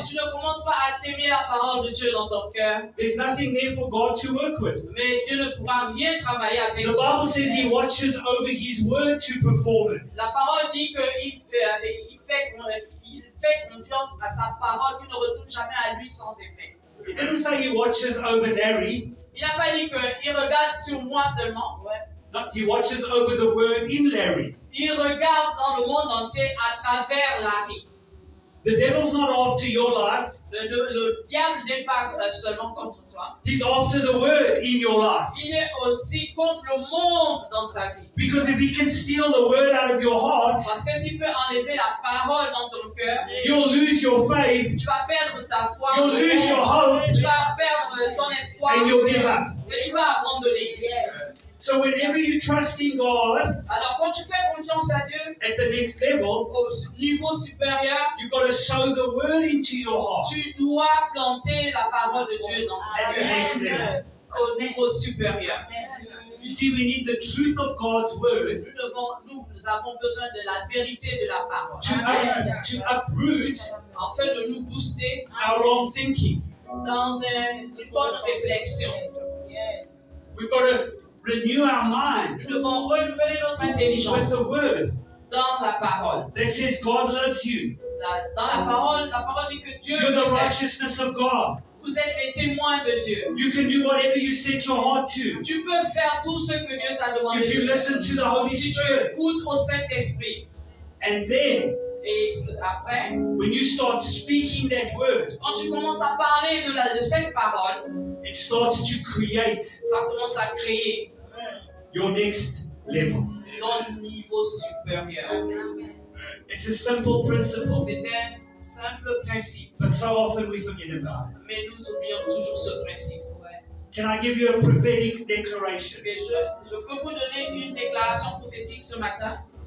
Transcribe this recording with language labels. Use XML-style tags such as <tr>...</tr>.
<fr>Si tu ne commences pas à s'aimer la parole de Dieu dans ton cœur,</fr> <en>there's nothing there for God to work with.</en> <fr>mais Dieu ne pourra rien travailler avec</fr> <en>The</en> <fr>toi.</fr> <en>Bible says He watches over His word to perform it.</en> <fr>La parole dit qu'il fait confiance à sa parole qui ne retourne jamais à lui sans effet.</fr> <en>It didn't say He watches over Larry.</en> <fr>Il n'a pas dit qu'il regarde sur moi seulement.</fr> <en>No, He watches over the word in Larry.</en> <fr>Il regarde dans le monde entier à travers Larry.</fr> <en>The devil's not after your life.</en> <fr>Le diable n'est pas seulement contre toi.</fr> <en>He's after the word in your life.</en> <fr>Il est aussi contre le monde dans ta vie.</fr> <en>Because if he can steal the word out of your heart,</en> <fr>Parce que s'il peut enlever la parole dans ton cœur,</fr> <en>you'll lose your faith,</en> <fr>tu vas perdre ta foi,</fr> <en>you'll lose your hope,</en> <fr>tu vas perdre ton espoir</fr> <en>and you'll give up.</en> <fr>et tu vas abandonner.</fr> <en>So whenever you trust in God</en> <fr>Alors quand tu fais confiance à Dieu</fr> <en>at the next level,</en> <fr>au niveau supérieur,</fr> <en>you've got to sow the word into your heart</en> <fr>tu dois planter la parole de Dieu dans ton</fr> <en>at the next</en> <fr>cœur</fr> <en>level.</en> <fr>au niveau supérieur.</fr> <en>You see, we need the truth of God's word</en> <fr>Nous avons besoin de la vérité de la parole</fr> <en>to uproot</en> <fr>afin de nous booster</fr> <en>our wrong thinking.</en> <fr>dans une bonne réflexion.</fr> <en>We've got to renew our minds</en> <fr>Nous devons renouveler notre</fr> <en>with</en> <fr>intelligence</fr> <en>the word</en> <fr>dans la parole.</fr> <en>that says God loves you.</en> <fr>Dans la parole dit que Dieu</fr> <en>You're the</en> <fr>vous aime.</fr> <en>righteousness of God.</en> <fr>Vous êtes les témoins de Dieu.</fr> <en>You can do whatever you set your heart to</en> <fr>Tu peux faire tout ce que Dieu t'a demandé</fr> <en>if you</en> <fr>de faire.</fr> <en>listen to the Holy</en> <fr>Si tu</fr> <en>Spirit.</en> <fr>écoutes au Saint-Esprit.</fr> <en>And then,</en> <fr>Et après,</fr> <en>when you start speaking that word,</en> <fr>quand tu commences à parler de cette parole,</fr> <en>it starts to create</en> <fr>ça commence à créer</fr> <en>your next level.</en> <fr>ton niveau supérieur.</fr> <en>It's a simple principle,</en> <fr>C'est un simple principe,</fr> <en>but so often we forget about it.</en> <fr>mais nous oublions toujours ce principe.</fr> <en>Can I give you a prophetic declaration?</en> <fr>Mais je peux vous donner une déclaration prophétique ce matin.</fr>